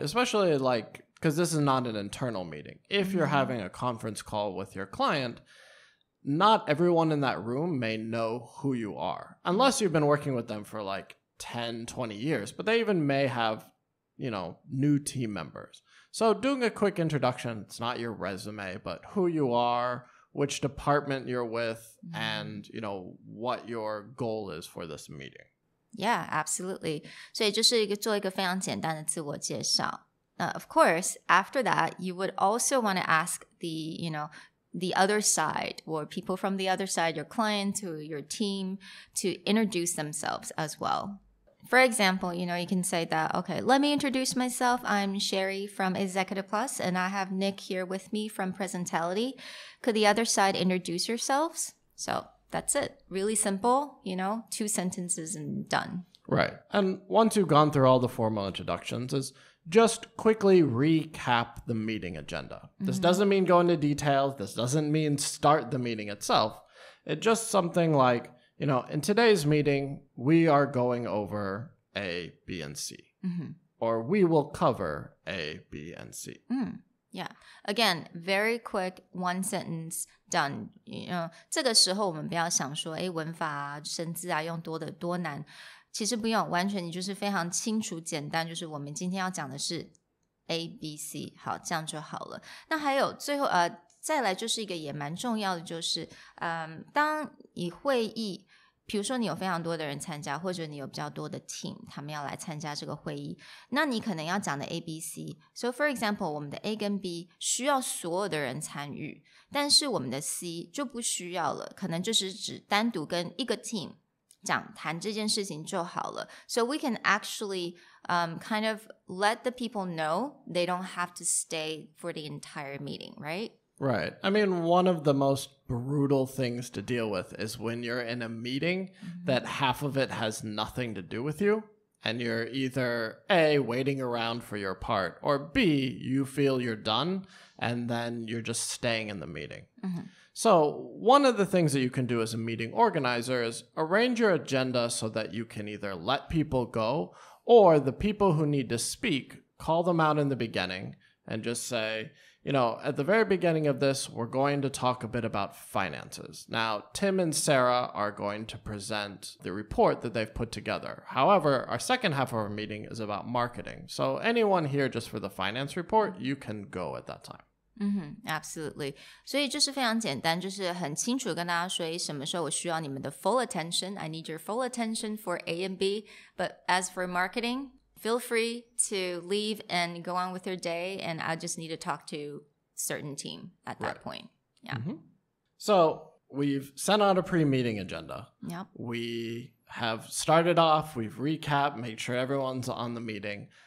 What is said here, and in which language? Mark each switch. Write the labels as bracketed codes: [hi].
[en] Especially because this is not an internal meeting. If you're having a conference call with your client, not everyone in that room may know who you are, unless you've been working with them for 10, 20 years. But they even may have, new team members. So doing a quick introduction, it's not your resume, but who you are, which department you're with, and, what your goal is for this meeting. Yeah, absolutely. [zh] 所以就是做一个非常简单的自我介绍。 [en] Of course, after that, you would also want to ask the other side, or people from the other side, your client or your team, to introduce themselves as well. For example, you can say that, okay, let me introduce myself. I'm Sherry from Executive Plus, and I have Nick here with me from Presentality. Could the other side introduce yourselves? So that's it. Really simple, 2 sentences and done. Right. And once you've gone through all the formal introductions, is just quickly recap the meeting agenda. This doesn't mean go into details. This doesn't mean start the meeting itself. It's just something like, in today's meeting, we are going over A, B, and C. Or we will cover A, B, and C. Yeah. Again, very quick, 1 sentence, done. [zh] 这个时候我们不要想说，文法啊、生字啊用多的多难。其实不用，完全你就是非常清楚简单，就是我们今天要讲的是 A, B, C， 好，这样就好了。那还有最后再来就是一个也蛮重要的，就是当你会议，比如说你有非常多的人参加，或者你有比较多的 team， 他们要来参加这个会议，那你可能要讲的 A, B, C。 [en] So for example， [zh] 我们的 A 跟 B 需要所有的人参与，但是我们的 C 就不需要了，可能就是只单独跟一个 team谈这件事情就好了。 [en] So we can actually kind of let the people know they don't have to stay for the entire meeting, right? Right. I mean, one of the most brutal things to deal with is when you're in a meeting that half of it has nothing to do with you, and you're either A, waiting around for your part, or B, you feel you're done, and then you're just staying in the meeting. So one of the things that you can do as a meeting organizer is arrange your agenda so that you can either let people go, or the people who need to speak, call them out in the beginning and just say, at the very beginning of this, we're going to talk a bit about finances. Now, Tim and Sarah are going to present the report that they've put together. However, our second half of our meeting is about marketing. So anyone here just for the finance report, you can go at that time. Absolutely. [zh] 所以就是非常简单，就是很清楚跟大家说，什么时候我需要你们的 [en] full attention. I need your full attention for A and B. But as for marketing, feel free to leave and go on with your day. And I just need to talk to certain team at that point. Yeah. So we've sent out a pre-meeting agenda. Yep. We have started off, we've recapped, made sure everyone's on the meeting.